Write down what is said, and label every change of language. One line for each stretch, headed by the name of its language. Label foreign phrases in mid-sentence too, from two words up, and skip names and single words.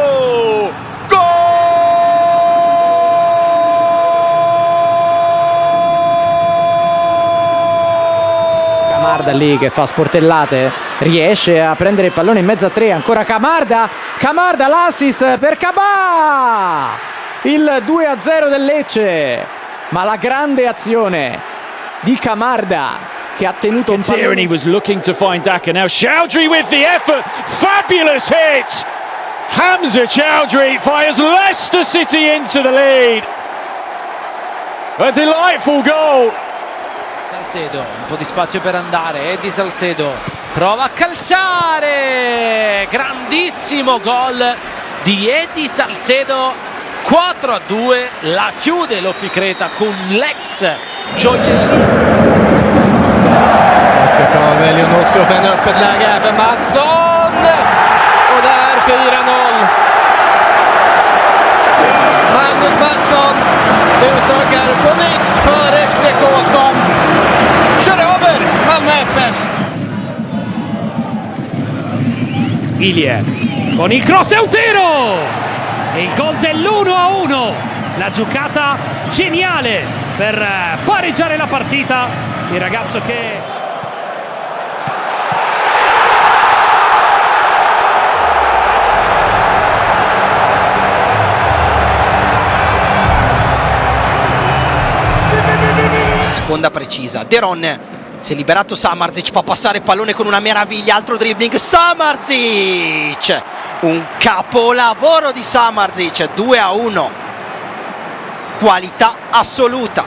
Italian: Camarda lì che fa sportellate, riesce a prendere il pallone in mezzo a tre, ancora Camarda, l'assist per Cabà, il 2-0 del Lecce, ma la grande azione di Camarda che ha tenuto un pallone.
English: And he was looking to find Daka, now Chowdhury with the effort, fabulous hit! Hamza Chowdhury fires Leicester City into the lead. A delightful goal.
Italian: Salcedo, un po' di spazio per andare, Eddie Salcedo prova a calciare, grandissimo gol di Eddie Salcedo. 4-2, la chiude l'Oficreta con l'ex gioiellino.
Swedish: Väljer också för en öppet läge för Mattsson. Och där 4-0. Magnus Mattsson utökar på nytt för FCK som kör över Malmö FF.
Italian: Ilie con il cross e un tiro! E il gol dell'1-1, la giocata geniale per pareggiare la partita, il ragazzo che... Sponda precisa, De Ron si è liberato Samardzic, fa passare il pallone con una meraviglia, altro dribbling, Samardzic, un capolavoro di Samardzic, 2-1, qualità assoluta.